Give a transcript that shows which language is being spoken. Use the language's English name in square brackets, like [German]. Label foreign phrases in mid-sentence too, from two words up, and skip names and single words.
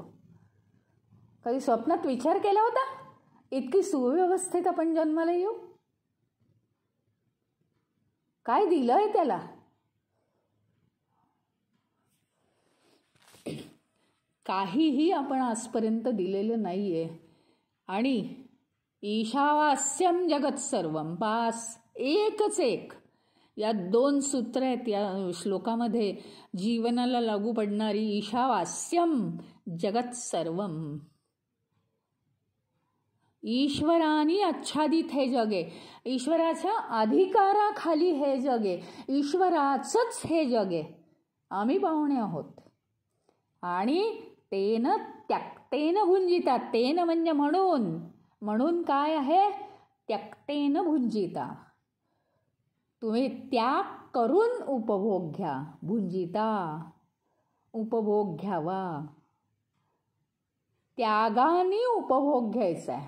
[Marathi] कधी स्वप्नात विचार केला होता इतकी सुव्यवस्थित आपण जन्माला येऊ? काय दिलंय त्याला? काहीही आपण आजपर्यंत दिलेलं नाहीये. [Sanskrit] आणि ईशावास्यम जगत सर्वम, [Marathi] बास एकच एक. या 2 सूत्र आहेत या श्लोकामध्ये जीवनाला लागू पडणारी. [Sanskrit] ईशावास्यम जगत सर्वम. [Marathi] ईश्वराने आच्छादित हे जग आहे. ईश्वराच्या अधिकाराखाली हे जग आहे. ईश्वराचंच हे जग आहे. आम्ही पाहुणे आहोत. [Sanskrit] आणि तेन त्यक्तेन भुंजिता. [Marathi] तेन म्हणजे म्हणून. म्हणून काय आहे? [Sanskrit] त्यक्तेन भुंजिता. [Marathi] तुम्ही त्याग करून उपभोग घ्या. भुंजिता उपभोग घ्यावा. त्यागाने उपभोग घ्यायचा आहे.